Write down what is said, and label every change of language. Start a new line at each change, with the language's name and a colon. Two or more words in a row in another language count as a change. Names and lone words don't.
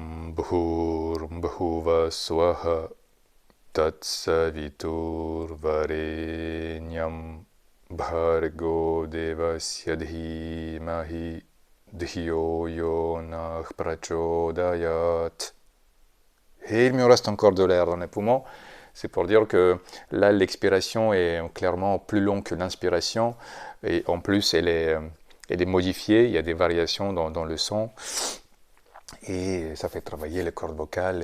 Sanskrit: भूर्भुवः स्वाहा तत्सवितुर् वरेण्यं भर्गो देवस्य धीमहि धियो यो नः प्रचोदयात्.
French: Et il me reste encore de l'air dans les poumons. C'est pour dire que là, l'expiration est clairement plus longue que l'inspiration. Et en plus, elle est modifiée. Il y a des variations dans le son. Et ça fait travailler les cordes vocales.